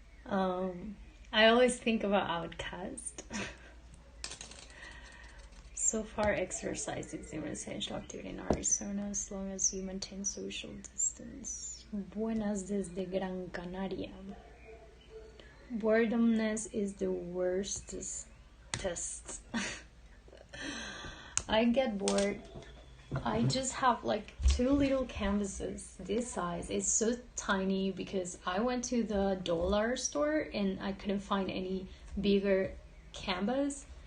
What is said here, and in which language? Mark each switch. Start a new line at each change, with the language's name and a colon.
English: I always think about Outcast. So far, exercise is an essential activity in Arizona as long as you maintain social distance.
Spanish: Buenas desde Gran Canaria.
English: Boredomness is the worst test. I get bored. I just have like 2 little canvases this size. It's so tiny because I went to the dollar store and I couldn't find any bigger canvas.